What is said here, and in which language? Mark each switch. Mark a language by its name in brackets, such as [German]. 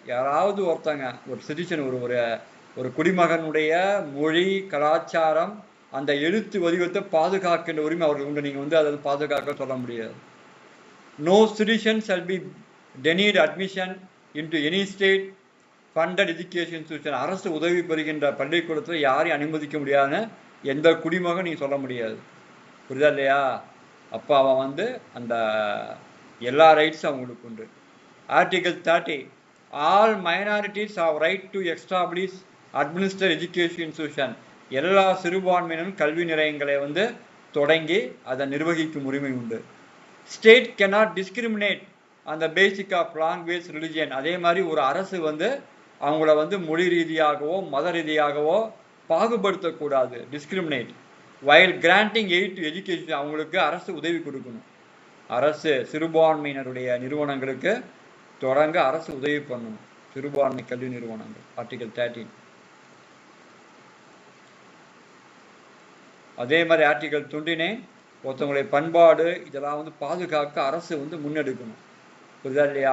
[Tamil] யாராவது ஒருத்தங்க ஒரு சிட்டிசன் ஒரு குடிமகனுடைய மொழி, கலாச்சாரம், அந்த எழுத்து வடிவத்தை பாதுகாக்கின்ற உரிமை அவர்கள் உண்டு. நீங்க வந்து அதை பாதுகாக்க சொல்ல முடியாது. [English] No citizen shall be denied admission into any state funded education institution. [Tamil] அரசு உதவி பெறுகின்ற பள்ளிக்கூடத்தில் யாரையும் அனுமதிக்க முடியாதுன்னு எந்த குடிமகன் நீங்க சொல்ல முடியாது. புரியுதா இல்லையா? அப்போ அவன் வந்து அந்த எல்லா ரைட்ஸும் அவங்களுக்கு உண்டு. Article 30. [English] All minorities have right to establish [Tamil] administer education institution, எல்லா சிறுபான்மையினரும் கல்வி நிலையங்களை வந்து தொடங்கி அதை நிர்வகிக்கும் உரிமை உண்டு. State [English] cannot discriminate on the basic of language, religion. [Tamil] அதே மாதிரி ஒரு அரசு வந்து அவங்கள வந்து மொழி ரீதியாகவோ மத ரீதியாகவோ பாகுபடுத்தக்கூடாது, discriminate. [English] while granting aid to education, [Tamil] அவங்களுக்கு அரசு உதவி கொடுக்கணும். அரசு சிறுபான்மையினருடைய நிறுவனங்களுக்கு தொடங்க அரசு உதவி பண்ணணும், சிறுபான்மை கல்வி நிறுவனங்கள். ஆர்டிகல் 13. அதே மாதிரி ஆர்டிகல் 29 ஒருத்தவங்களுடைய பண்பாடு இதெல்லாம் வந்து பாதுகாக்க அரசு வந்து முன்னெடுக்கணும். புரிதா இல்லையா?